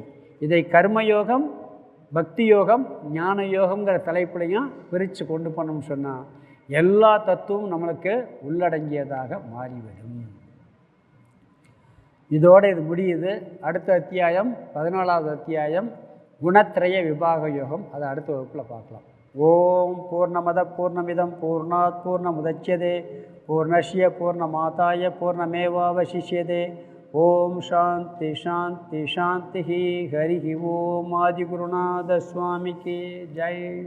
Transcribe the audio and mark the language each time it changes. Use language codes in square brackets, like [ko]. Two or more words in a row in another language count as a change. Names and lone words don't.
[ta] இதை கர்மயோகம், பக்தி யோகம், ஞான யோகங்கிற தலைப்புலையும் பிரித்து கொண்டு போனோம்னு சொன்னால் எல்லா தத்துவமும் நம்மளுக்கு உள்ளடங்கியதாக மாறிவிடும். இதோடு இது முடியுது. அடுத்த அத்தியாயம் 14வது அத்தியாயம் குணத்ரய விபாக யோகம். அதை அடுத்த வகுப்பில் பார்க்கலாம். [sa] ॐ पूर्णमदः पूर्णमिदं पूर्णात् पूर्णमुदच्यते पूर्णस्य पूर्णमादाय पूर्णमेवावशिष्यते. ॐ शान्तिः शान्तिः शान्तिः. हरि ॐ. [ta] ஆதிகுருநாத சுவாமிக்கு ஜெய்.